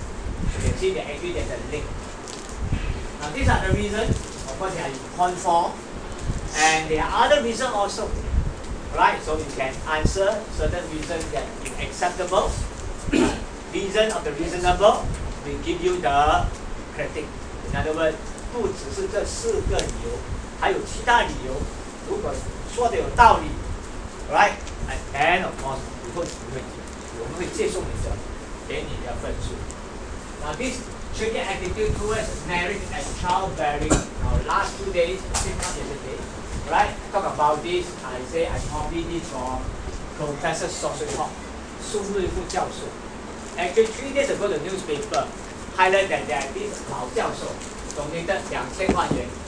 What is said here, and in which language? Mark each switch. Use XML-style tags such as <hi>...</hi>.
<en>You can see that actually there's a link. Now these are the reasons. Of course, they are in conform, and there are other reasons also. Right? So you can answer certain reasons that is acceptable. Reason of the reasonable will give you the credit. In other words,</en> <zh>不只是这4个理由，还有其他理由。如果说的有道理 ，</zh> <en>right? And of course,</en> <zh>以后我们会接受你的，给你的分数。</zh> <en>Now this changing attitude towards marriage and childbearing. Now last 2 days, same not yesterday, right? Talk about this. I say I copied this from Professor Sosui-Hok, 苏瑞富教授. Actually, 3 days ago, the newspaper highlighted that this 老教授 donated 2000万元.</en>